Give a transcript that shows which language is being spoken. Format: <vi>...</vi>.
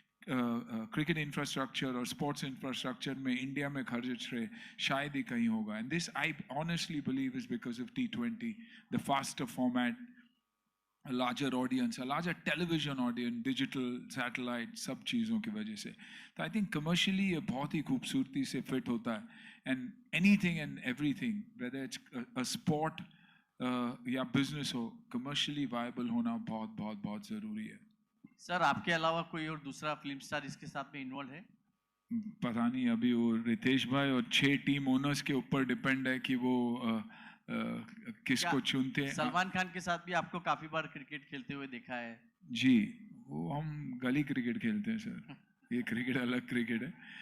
<hi>Cricket infrastructure और sports infrastructure में India में खर्च रहे शायद ही कहीं होगा.</hi> <en>and this I honestly believe is because of T20, the faster format, a larger audience, a larger television audience, digital, satellite,</en> <hi>सब चीज़ों की वजह से. तो</hi> <en>I think</en> <hi>commercially ये बहुत ही खूबसूरती से fit होता है.</hi> <en>And anything and everything, whether it's a sport</en> <hi>या</hi> <en>business हो, commercially viable</en> <hi>होना बहुत बहुत बहुत ज़रूरी है. सर आपके अलावा कोई और दूसरा फिल्म स्टार इसके साथ में इन्वॉल्व है? पता नहीं, अभी वो रितेश भाई और 6 टीम ओनर्स के ऊपर डिपेंड है कि वो किसको चुनते हैं. सलमान खान के साथ भी आपको काफी बार क्रिकेट खेलते हुए देखा है. जी, वो हम गली क्रिकेट खेलते हैं सर. ये क्रिकेट अलग क्रिकेट है.</hi>